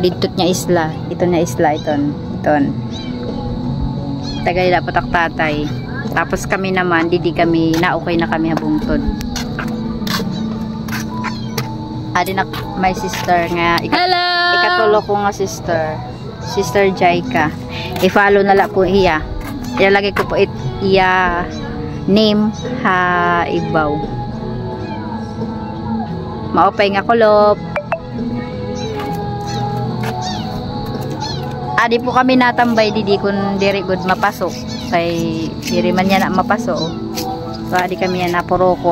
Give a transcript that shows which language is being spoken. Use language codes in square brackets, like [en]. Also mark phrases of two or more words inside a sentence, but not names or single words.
[war] Dito niya isla. Ito niya isla. Iton. Taga ila po taktatay. Tapos kami naman, didi kami, naukay na kami habungtod. Adi na [en] my sister [war] nga. [en] Hello! [war] Ikatulo ko nga sister. Sister Jaika. [tl] I-follow na lang po iya. Ilalagay ko po iya name ha ibaw. [war] Maopay nga kulop. Adi po kami natambay didi kun diri good mapasok. Kay diri man yan na mapasok. So adi kami yan napuroko.